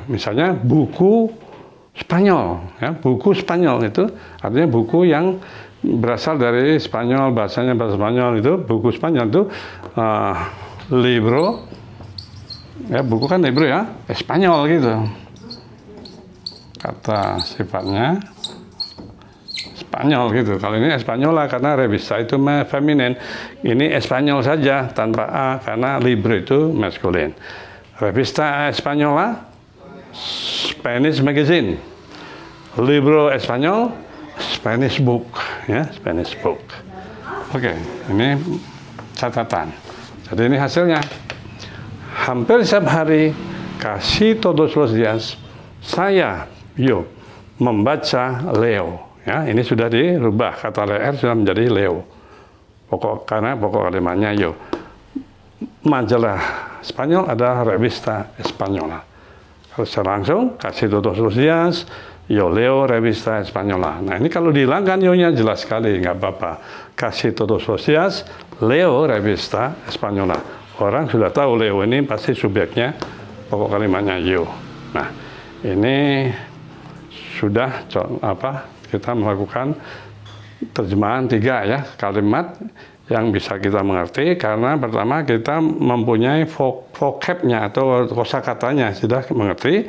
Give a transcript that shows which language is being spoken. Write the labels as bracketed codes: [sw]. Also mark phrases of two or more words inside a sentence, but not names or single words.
[id] Misalnya buku Spanyol, ya, buku Spanyol itu artinya buku yang berasal dari Spanyol, bahasanya bahasa Spanyol itu, buku Spanyol itu libro, ya buku kan libro ya, Espanyol gitu. Kata sifatnya Spanyol gitu. Kalau ini Española karena revista itu feminin. Ini Espanyol saja tanpa A karena libro itu maskulin. [es] Revista Española, [en] Spanish magazine. [es] Libro Espanyol, [en] Spanish book, ya, Spanish book. [id] Oke, ini catatan. Jadi ini hasilnya. Hampir setiap hari, [es] casi todos los días, [id] saya, yo, membaca Leo. Ya, ini sudah dirubah, kata leer sudah menjadi Leo. Karena pokok kalimatnya yo. Majalah Spanyol adalah [es] revista Española. [id] Kalau secara langsung, [es] casi todos los días, yo leo revista Española. [id] Nah, ini kalau dihilangkan yo-nya jelas sekali, nggak apa-apa. [es] Casi todos los días, leo revista Española. [id] Orang sudah tahu Leo ini pasti subjeknya, pokok kalimatnya yo. Nah, ini sudah kita melakukan terjemahan 3 ya, kalimat yang bisa kita mengerti karena pertama kita mempunyai vocabnya atau kosakatanya sudah mengerti.